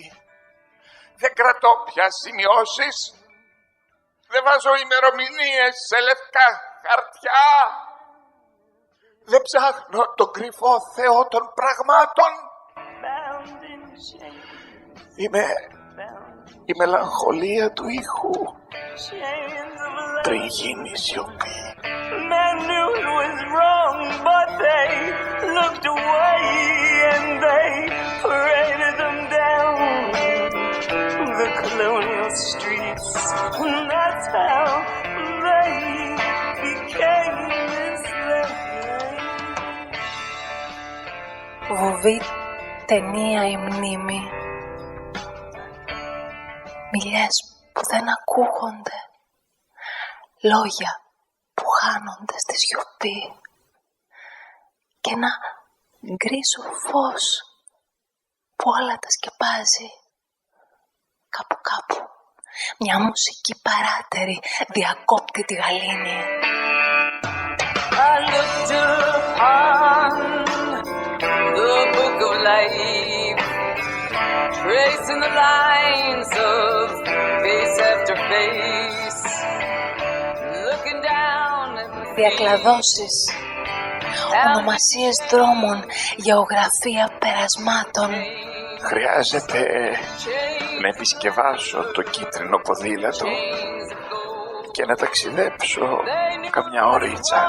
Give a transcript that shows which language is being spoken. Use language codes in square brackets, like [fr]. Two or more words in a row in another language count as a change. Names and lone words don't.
[el] Δεν κρατώ πια σημειώσεις. Δεν βάζω ημερομηνίες σε λευκά χαρτιά. Δεν ψάχνω τον κρυφό Θεό των πραγμάτων. Είμαι η μελαγχολία του ήχου πριν γίνει σιωπή. [en] Men knew it was wrong, but they looked away and they paraded them down the colonial streets. And that's how they became enslaved. [el] Βουβή, ταινία η μνήμη. Μιλιές που δεν ακούγονται. Λόγια που χάνονται στη σιωπή. Και ένα γκρίζο φως που όλα τα σκεπάζει. Κάπου κάπου μια μουσική παράτερη διακόπτει τη γαλήνη. [en] I looked upon the book of life, tracing the lines of face after face, looking down at the [el] Διακλαδώσεις, ονομασίες δρόμων, γεωγραφία περασμάτων. Χρειάζεται να επισκευάσω το κίτρινο ποδήλατο και να ταξιδέψω καμιά ωρίτσα.